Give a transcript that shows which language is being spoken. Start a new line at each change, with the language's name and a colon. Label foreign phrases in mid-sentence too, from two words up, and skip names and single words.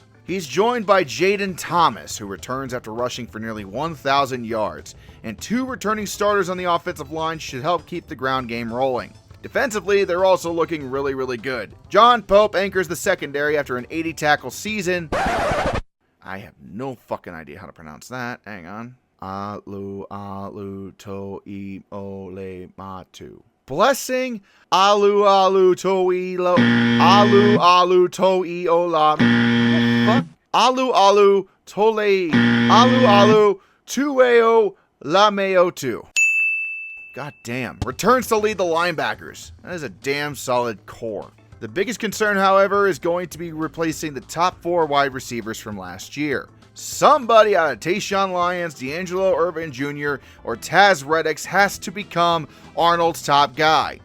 English: He's joined by Jaden Thomas, who returns after rushing for nearly 1,000 yards, and 2 returning starters on the offensive line should help keep the ground game rolling. Defensively, they're also looking really, really good. John Pope anchors the secondary after an 80-tackle season. I have no fucking idea how to pronounce that. Hang on. Alu toi ole matu. Blessing alu toi lo alu toi ola. Fuck. Alu tole alu tueo lameo tu. God damn. Returns to lead the linebackers. That is a damn solid core. The biggest concern, however, is going to be replacing the top 4 wide receivers from last year. Somebody out of Tayshaun Lyons, D'Angelo Irvin Jr., or Taz Reddix has to become Arnold's top guy.